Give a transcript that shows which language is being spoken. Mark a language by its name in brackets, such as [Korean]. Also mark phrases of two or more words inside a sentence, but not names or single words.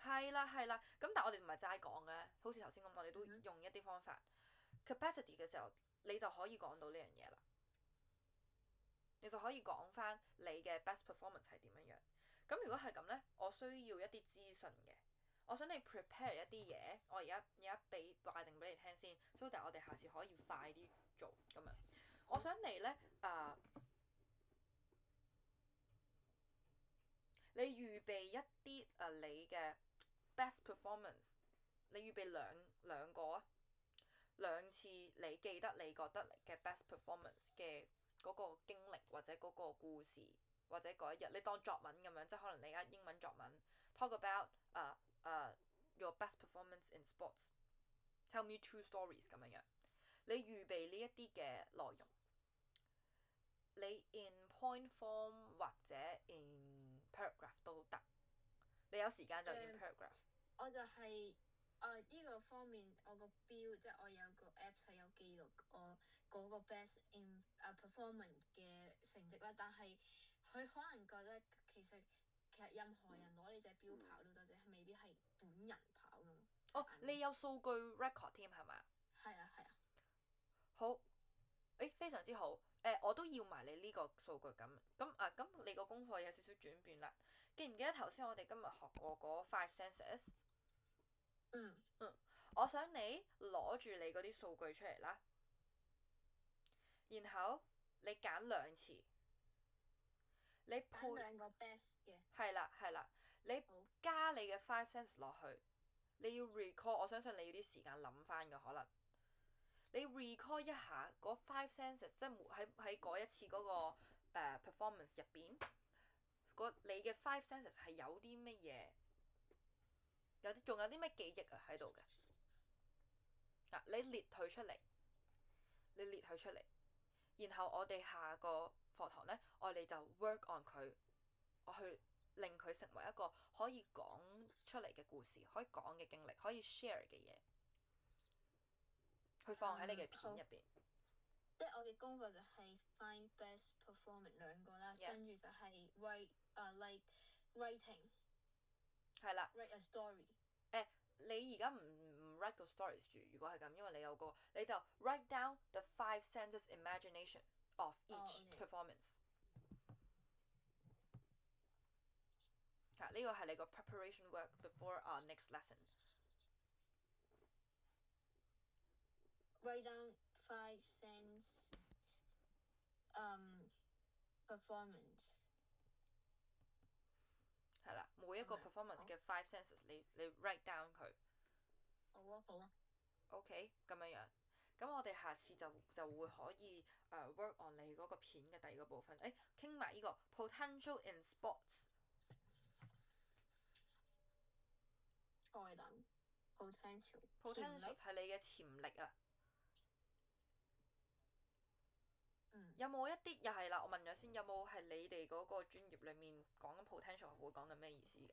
[Cantonese] 係啦，咁但係我哋唔係齋講嘅，好似頭先咁，我哋都用一啲方法。capacity 嘅時候，你就可以講到呢樣嘢啦，你就可以講翻你嘅 [English] best performance [Cantonese] 係點樣樣。咁如果係咁呢，我需要一啲資訊嘅。我想你 prepare 一啲嘢，我而家話定俾你聽先 ， [English] so that [Cantonese] 我哋下次可以快啲做咁樣。我想你呢，你預備一啲你嘅 [English] best performance， [Cantonese] 你預備兩個啊，兩次你記得你覺得嘅 [English] best performance [Cantonese] 嘅嗰個經歷或者嗰個故事或者嗰一日，你當作文咁樣，即係可能你而家英文作文 [English] talk about your best performance in sports. Tell me 2 stories [Cantonese] 咁樣樣。你預備呢一啲嘅內容，你 [English] in point form [Cantonese] 或者 [English] in paragraph [Cantonese] 都得。你有時間就 [English] in paragraph。 [Cantonese] 我就係呢個方面，我個標即係我有個 apps 係有記錄我嗰個 [English] best in performance [Cantonese] 嘅成績啦。但係佢可能覺得其實任何人攞呢隻標跑都得啫，未必係本人跑㗎嘛。你有數據 record 添係咪？係啊。好，非非常之好。我都要埋你呢個數據咁。咁你個功課有少少轉變啦。記唔記得頭先我哋今日學過嗰 [English] five senses？ [Cantonese] 嗯。我想你攞住你嗰啲數據出嚟啦，然後你揀兩詞，你配揀兩個 best 嘅。係啦，你加你嘅 [English] five senses [Cantonese] 落去，你要 recall，我相信你要啲時間諗翻嘅可能。你 recall 一下嗰 [English] five senses， [Cantonese] 即係喺嗰一次嗰個performance 入邊，你嘅 [English] five senses [Cantonese] 係有啲乜嘢？仲有啲咩記憶啊喺度嘅？你列佢出嚟，然後我哋下個課堂呢，我哋就 [English] work on [Cantonese] 佢，我去令佢成為一個可以講出嚟嘅故事，可以講嘅經歷，可以 share 嘅嘢，去放喺你嘅片入邊。即係我嘅功課就係 [English] find best performance [Cantonese] 兩個啦，跟住就係 [English] like writing。 [Cantonese] 係啦。 [English] write a story。 [Cantonese] 你而家唔 write 個 stories 住，如果係咁，因為你就 [English] write down the five senses imagination of each performance。 [Cantonese] 呢個係你個 [English] preparation work before our next lesson。 write down five sense performance。 [Cantonese] 係啦，每一個 performance 嘅 [English] five senses， [Cantonese] 你 [English] write down [Cantonese] 佢。好啊。 OK，咁樣。咁我哋下次就會可以 [English] work on [Cantonese] 你嗰個片嘅第二個部分。傾埋呢個 [English] potential in sports。 [Cantonese] 再等 potential 係你嘅潛力啊。有冇一啲又係啦？我問咗先，有冇係你哋嗰個專業裡面講緊 potential 會講緊咩意思㗎？